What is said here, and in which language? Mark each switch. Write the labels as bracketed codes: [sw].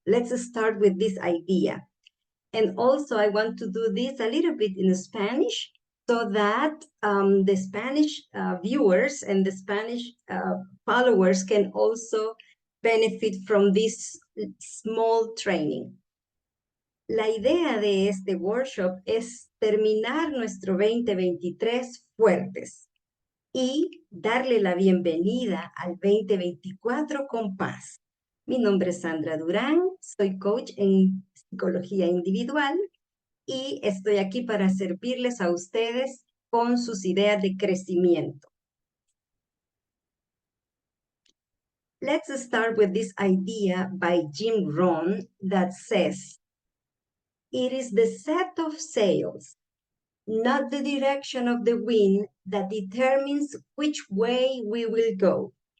[en] Let's start with this idea. And also I want to do this a little bit in Spanish so that the Spanish viewers and the Spanish followers can also benefit from this small training. [es] La idea de este workshop es terminar nuestro 2023 fuertes y darle la bienvenida al 2024 con paz. Mi nombre es Sandra Durán, soy coach en psicología individual y estoy aquí para servirles a ustedes con sus ideas de crecimiento. [en] Let's start with this idea by Jim Rohn that says, "It is the set of sails, not the direction of the wind, that determines which way we will go."